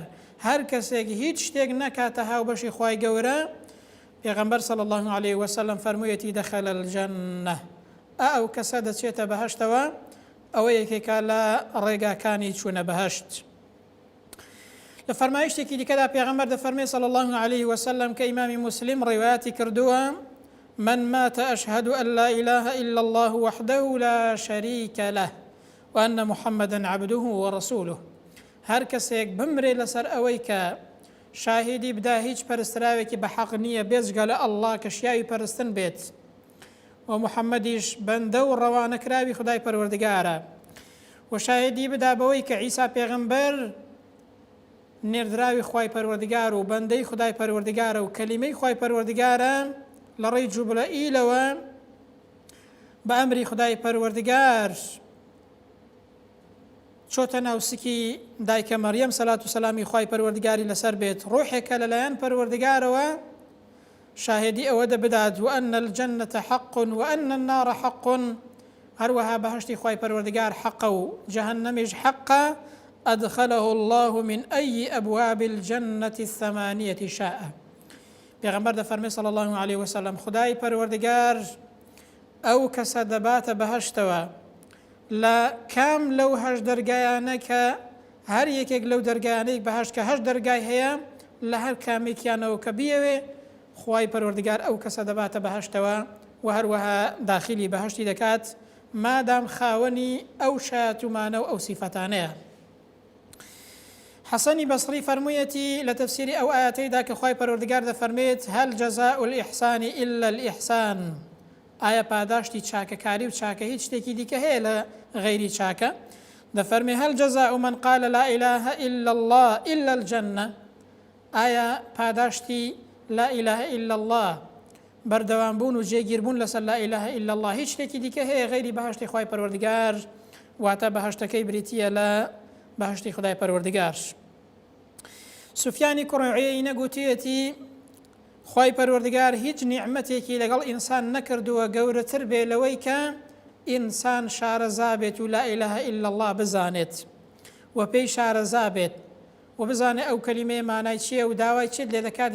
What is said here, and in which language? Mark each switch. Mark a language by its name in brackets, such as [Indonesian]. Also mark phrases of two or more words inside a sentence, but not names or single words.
[Central Kurdish] هەر کەسێک هیچ شتێک نەکاتە هاوبەشی خی گەورە، پێغەمبەر [Arabic] صلی الله عليه وسلم [Central Kurdish] فەرموویەتی [Arabic] دەخەل الجەنە، [Central Kurdish] ئەو کەسە دەچێتە بەهەشتەوە، ئەوە یەکێکە لە ڕێگاکانی چوونە بەهەشت. لە فەرمایشتێکی دیکەدا پێغەمبەر دەفەرمێ [Arabic] صلی الله عليه وسلم [Central Kurdish] کە ئیمامی مسلم ڕیواەتی کردووە [Arabic] من مات أشهد أن لا إله إلا الله وحده لا شريك له وأن محمدا عبده ورسوله. [Central Kurdish] هەر کەسێک بمرێ لەسەر ئەوەی کە شاهیدی بدا هیچ پەرستراوێکی بە حەق نییە بێجگە لە ئەڵڵا کە شیاوی پەرستن بێت و محەممەدیش بەندە و ڕەوانەکراوی خدای پەروەردگارە، و شاهیدی بدا بەوەی کە عیسا پێغەمبەر نێردراوی خی پەروەردگار و بەندەی خدای پەروەردگارە و کەلیمەی خی پەروەردگارە لە ڕێی جوبرەئیلەوە بە ئەمری خدای پەروەردگار چۆتە ناوسکی دایکە مەریەم سەلات و سەلامی خی پەروەردگاری لەسەر بێت، ڕۆحێکە لەلایەن پەروەردگارەوە شاهدی ئەوە دەبدات [Arabic] وأن الجنة حق وأن النار حق، [Central Kurdish] هەروەها بەهەشتی خی پەروەردگار حەقە و جەهەنەمیش حەقە، [Arabic] أدخله الله من أي أبواب الجنة الثمانية شاء. [Central Kurdish] پێغەمبەر دەفەرمێ [Arabic] صلی الله عليه وسلم [Central Kurdish] خدای پەروەردگار ئەو کەسە دەباتە بەهەشتەوە لە کام لەو هەشت دەرگایانە کە هەر یەکێک لەو دەرگایانەی بەهەشت کە هەشت دەرگای هەیە لە هەر کامێکیانەوە کە بیەوێ خی پەروەردگار ئەو کەسە دەباتە بەهەشتەوە و هەروەها داخلی بەهەشتی دەکات مادام خاوەنی ئەو شایەتومانە و ئەو سیفەتانەیە. حەسەنی بەسری فەرموویەتی لە تەفسیری ئەو ئاەتەیدا کە خی پەروەردگار دەفەرمێت [Arabic] هەل جەزاء الإحسان إلا الإحسان، [Central Kurdish] ئایا پاداشتی چاکەکاری و چاکە هیچ شتێکی دیکە هەیە لە غەیری چاکە؟ دەفەرمێ [Arabic] هەل جەزاء من قال لا إله إلا الله إلا الجنة، [Central Kurdish] ئایا پاداشتی [Arabic] لا إله إلا الله [Central Kurdish] بەردەوامبوون و جێگیربوون لەسەر [Arabic] لا ئیلاهە ئیلا الله. [Central Kurdish] هیچ شتێکی دیکە هەیە غەیری بەهەشتی خوای پەروەردگار، واتە بەهەشتەکەی بریتیە لە بەهەشتی خدای پەروەردگار. سوفیانی کوڕی عویەینە گوتیەتی خوای پەروەردگار هیچ نیعمەتێکی لەگەڵ ئینسان نەکردووە گەورەتر بێ لەوەی کە ئینسان شارەزا بێت و [Arabic] لا ئیلاهە ئیلا الله [Central Kurdish] بزانێت و پێی شارەزا بێت و بزانێت ئەو کەلیمەیە مانای چییە و داوای چێت لێ دەکات.